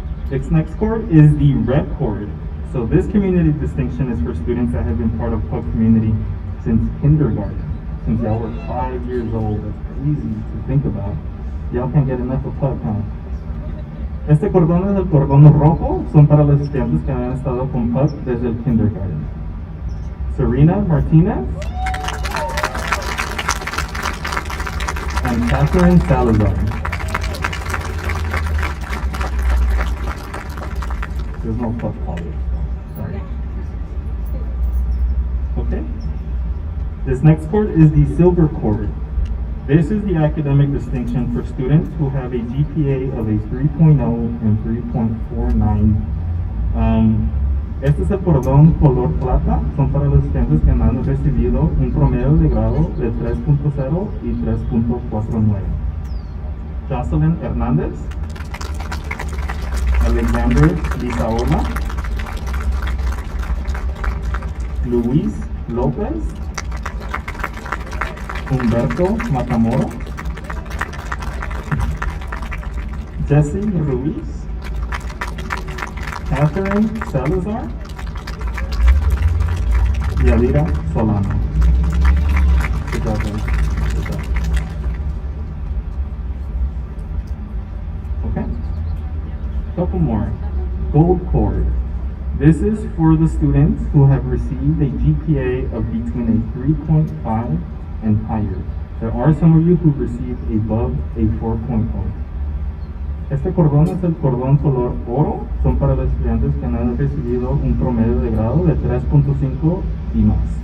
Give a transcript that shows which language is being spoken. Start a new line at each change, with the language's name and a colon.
English: This next chord is the red chord. So this community distinction is for students that have been part of PUC community since kindergarten. Since y'all were 5 years old. That's crazy to think about. Y'all can't get enough of PUC, huh?
Spanish: Este cordón es el cordón rojo. Son para los estudiantes que han estado con PUC desde el kindergarten.
English: Serena Martinez and Catherine Salazar. There's no PUC college. Sorry. Okay. This next chord is the silver chord. This is the academic distinction for students who have a GPA of a 3.0 and 3.49.
Spanish: Este es el cordón color plata. Son para los estudiantes que han recibido un promedio de grado de 3.0 y 3.49.
English: Jocelyn Hernández, Alexander Lizaola, Luis López, Humberto Matamoro, Jesse Ruiz, Catherine Salazar, Yadira Solano. Good job, guys. Good job. Okay. Couple more. Gold chord. This is for the students who have received a GPA of between a 3.5 and higher. There are some of you who received above a 4.0.
Spanish: Este cordón es el cordón color oro. Son para los estudiantes que han recibido un promedio de grado de 3.5 y más.